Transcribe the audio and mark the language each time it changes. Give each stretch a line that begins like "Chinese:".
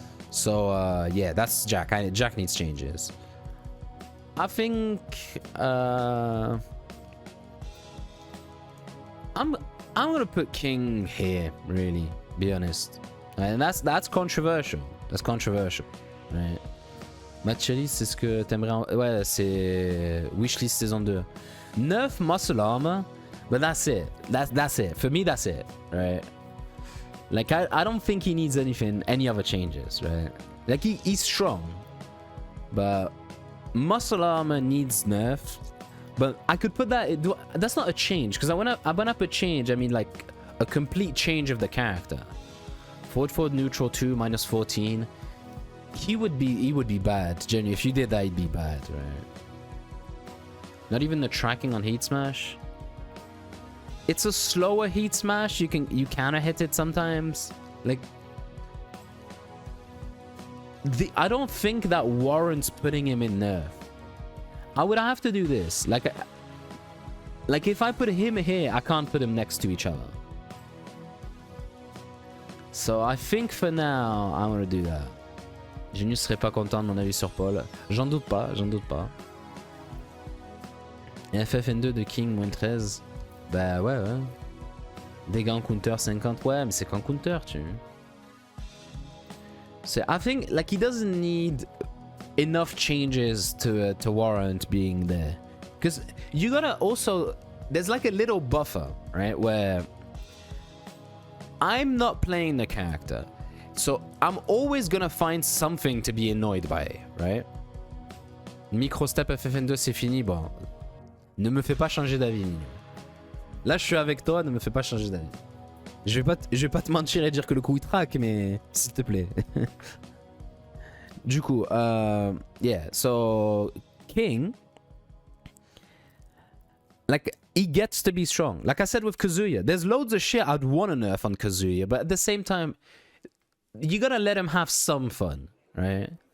English: So yeah, that's Jack. Jack needs changes. I think I'm gonna put King here, really, be honest. And that's controversial. That's controversial, right?
French: Matchelis, c'est ce que t'aimerais. Ouais, c'est Wishlist saison 2.
English: Nerf muscle armor. But that's it. That's it. For me, that's it, right? Like, I don't think he needs any other changes, right? Like, he's strong. But muscle armor needs nerf. But I could put that... That's not a change. Because when I put change, I mean, like, a complete change of the character. Forward neutral 2, -14. he would be bad. Genuinely, if you did that, he'd be bad, right? Not even the tracking on Heat Smash. It's a slower Heat Smash. You counter hit it sometimes. Like, I don't think that warrants putting him in nerf. I would have to do this. Like if I put him here, I can't put him next to each other. So I think for now, I'm gonna do that.
French: Genius serait pas content de mon avis sur Paul. J'en doute pas, j'en doute pas. Et FFN2 de King moins 13. Bah ouais. Dégâts en counter 50. Ouais, mais c'est qu'en counter, tu vois.
English: So I think like he doesn't need enough changes to warrant being there, because you gotta also, there's like a little buffer, right, where I'm not playing the character, so I'm always gonna find something to be annoyed by, right?
French: Microstep FFN2 c'est fini, bon, ne me fais pas changer d'avis. Là je suis avec toi, ne me fais pas changer d'avis. Je vais pas te mentir et dire que le coup il traque, mais s'il te plaît. Du coup,
English: yeah, so King, like, he gets to be strong. Like I said with Kazuya, there's loads of shit I'd want to nerf on Kazuya, but at the same time, you gotta let him have some fun, right?